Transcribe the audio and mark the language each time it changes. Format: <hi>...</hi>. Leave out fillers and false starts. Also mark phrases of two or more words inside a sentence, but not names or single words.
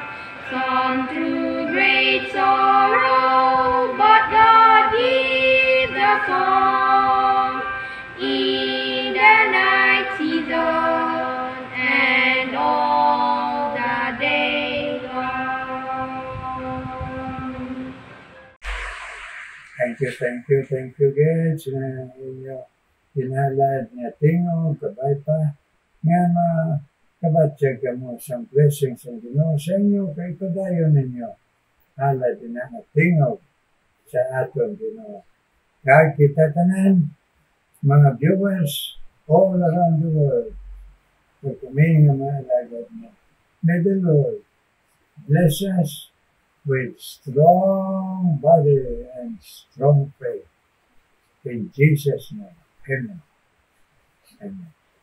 <en>Some through great sorrow, but God gives a song. In the night season and all the day long.</en> <hil>Thank you guys na inyo hinalad nga tingog, kabay pa, nga makabatyag ka mo sa blessings ng Ginoo sa inyo, kay padayon ninyo, halad din nga tingog sa aton Ginoo. Kag kita tanan, mga</hil> <en>viewers all around the world,</en> <hil>kung kami nga mga alagad mo,</hil> <en>may the Lord bless us with strong body and strong faith. In Jesus' name, amen. Amen.</en>